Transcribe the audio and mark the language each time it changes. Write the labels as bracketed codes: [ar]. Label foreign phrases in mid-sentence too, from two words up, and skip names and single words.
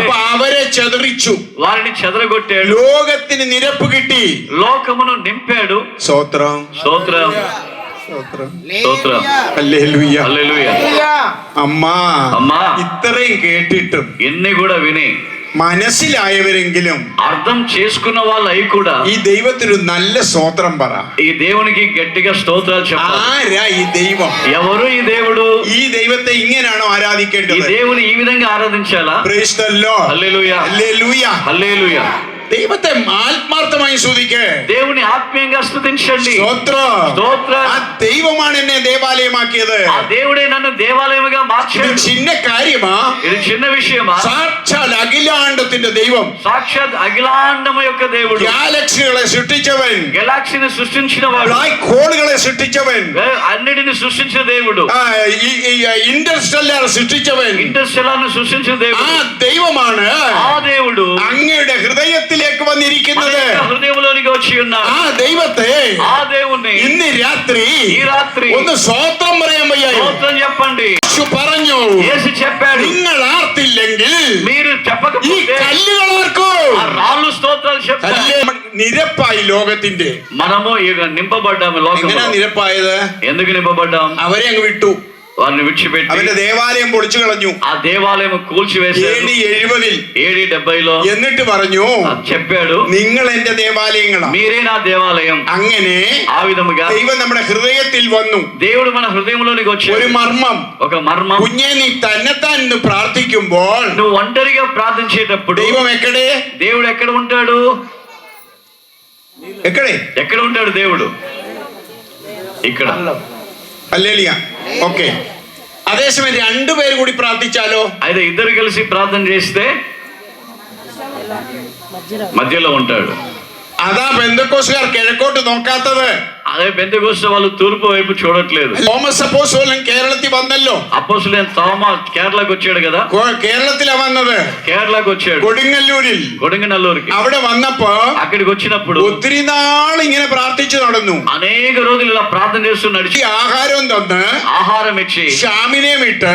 [ml] അപ്പൊ അവരെ ചെതറിച്ചു. [te] వారిని చెదరగొట్టాడు. [ml] ലോകത്തിന് നിരപ്പ് കിട്ടി. [te] లోకమును నింపాడు. [ml] സ്തോത്രം. [te] స్తోత్రం. స్తోత్రం. [ml] ഹല്ലേലൂയ. [te] హల్లెలూయా. [ml] അമ്മ [te] అమ్మా [ml] ഇത്രയും കേട്ടിട്ടും [te] ఎన్ని కూడా విని [ml] മനസ്സിലായവരെങ്കിലും [te] అర్థం చేసుకున్న వాళ్ళు అయి కూడా [ml] ഈ ദൈവത്തിന് ഒരു നല്ല സ്തോത്രം പറ. [te] ఈ దేవునికి గట్టిగా స్తోత్రాలు చెప్పాలి. [ml] ആരാ ഈ ദൈവം? [te] ఎవరు ఈ దేవుడు? [ml] ഈ ദൈവത്തെ ഇങ്ങനെയാണോ [te] ఈ [ml] ആരാധിക്കേണ്ടത്? [te] దేవుని ఈ విధంగా ఆరాధించాలా? [en] Praise the Lord. [te] హల్లెలూయా, [ml] ഹല്ലേലൂയ. [te] హల్లెలూయా. [ml] ദൈവത്തെ ആത്മാർത്ഥമായി സ്തുതിക്ക്. [te] దేవుని ఆత్మీయంగా స్తుతించండి. [ml] സ്തോത്രം. [te] స్తోత్రం. [ml] ആ ദൈവമാണ് എന്നെ ദേവാലയമാക്കിയത്. [te] ఆ దేవుడే నన్ను దేవాలయముగా [ml] ഇത് [te] మార్చాడు. [ml] ചിന്ന കാര്യമാ? [te] ఇది చిన్న విషయమా? [ml] സാക്ഷാൽ అఖిలాండത്തിന്റെ ദൈవం, [te] సాక్షాత్ అఖిలాండము యొక్క దేవుడు, [ml] ഗാലക്സികളെ സൃഷ്ടിച്ചവൻ, [te] గెలాక్సీని సృష్టించిన వాడు, [ml] ബ്ലാക്ക് హోల్കളെ സൃഷ്ടിച്ചവൻ, [te] అన్నిటిని సృష్టించిన దేవుడు, [ml] ഇന്റർസ്റ്റെല്ലാർ സൃഷ്ടിച്ചവൻ, [te] ఇంటర్స్టెల్లార్ ను సృష్టించిన [ml] ആ [te] దేవుడు, [ml] ദൈവമാണ് [te] ఆ దేవుడు [ml] അങ്ങയുടെ ഹൃദയത്തിലേക്ക് വന്നിരിക്കുന്നത്. [te] హృదయంలోనికి వచ్చి ఉన్నాడు. [ml] ആ ദൈവത്തെ [te] ఆ దేవుణ్ణి [ml] ഇന്ന് രാത്രി [te] ఈ రాత్రి [ml] ഒന്ന് സ്തോത്രം പറയാൻ വയ്യായോ? [te] స్తోత్రం చెప్పండి. [ml] യേശു പറഞ്ഞു, [te] యేసు చెప్పాడు, [ml] നിങ്ങൾ ആർത്തില്ലെങ്കിൽ [te] మీరు [ml] ഈ [te] చెప్పకపోతే [ml] കല്ലുകൾ ആർക്കും. [te] ఆ రాళ్ళు స్తోత్రాలు చెప్తారు. [ml] കല്ല് നിരപ്പായി ലോകത്തിന്റെ. [te] మనము ఇక నింపబడ్డాము [ml] എങ്ങനെയാ [te] లోకంలో. [ml] നിരപ്പായത്? [te] ఎందుకు నింపబడ్డాం? [ml] അവരെ അങ്ങ് വിട്ടു. [te] వారిని విడిచిపెట్టి [ml] അവന്റെ ദേവാലയം പൊളിച്ചു കളഞ്ഞു [te] ఆ దేవాలయం కూల్చివేశారు. [ml] AD 70. [te] AD 70లో [ml] എന്നിട്ട് പറഞ്ഞു, [te] చెప్పాడు, [ml] നിങ്ങൾ എന്റെ ദേവാലയങ്ങളാ. [te] మీరే నా దేవాలయం. [ml] അങ്ങനെ [te] ఆ విధముగా [ml] ദൈവം നമ്മുടെ ഹൃദയത്തിൽ വന്നു. [te] దేవుడు మన హృదయంలోనికి [ml] ഒരു [te] వచ్చాడు. [ml] മർമ്മം. [te] ఒక మర్మం. [ml] കുഞ്ഞെ നീ തന്നെത്താൻ ഇന്ന് പ്രാർത്ഥിക്കുമ്പോൾ [te] నువ్వు ఒంటరిగా ప్రార్థించేటప్పుడు [ml] ദൈവം എക്കടെ [te] దేవుడు ఎక్కడ ఉంటాడు? [ml] എക്കടെ [te] ఎక్కడ ఉంటాడు దేవుడు? ఇక్కడ. [ml] ഹല്ലേലൂയ. ഓക്കെ. അതേസമയം രണ്ടുപേര് കൂടി പ്രാർത്ഥിച്ചാലോ? [te] అయితే ఇద్దరు కలిసి ప్రార్థన చేస్తే మధ్యలో ఉంటాడు. [ml] അതാ പെന്തക്കോസ്തുകാർ കിഴക്കോട്ട് നോക്കാത്തത്. [te] అదే పెంతెకోస్తు వాళ్ళు తూర్పు వైపు చూడట్లేదు. [ml] തോമസ് അപ്പോസ്തലൻ കേരളത്തിൽ വന്നല്ലോ. [te] అపోస్తలుడైన తోమా కేరళకు వచ్చాడు కదా. [ml] കേരളത്തിലാ വന്നത്. [te] కేరళకు వచ్చాడు, [ml] കൊടുങ്ങല്ലൂരിൽ. [te] కొడంగనల్లూరుకి. [ml] അവിടെ വന്നപ്പോ [te] అక్కడికి వచ్చినప్పుడు [ml] ഒത്തിരി നാൾ ഇങ്ങനെ പ്രാർത്ഥിച്ചു നടന്നു. [te] అనేక రోజులు ఇలా ప్రార్థన చేస్తూ [ml] ഈ [te] నడిచి [ml] ആഹാരം തന്ന് [te] ఆహారం ఇచ్చి [ml] ഷാമിനെയും ഇട്ട്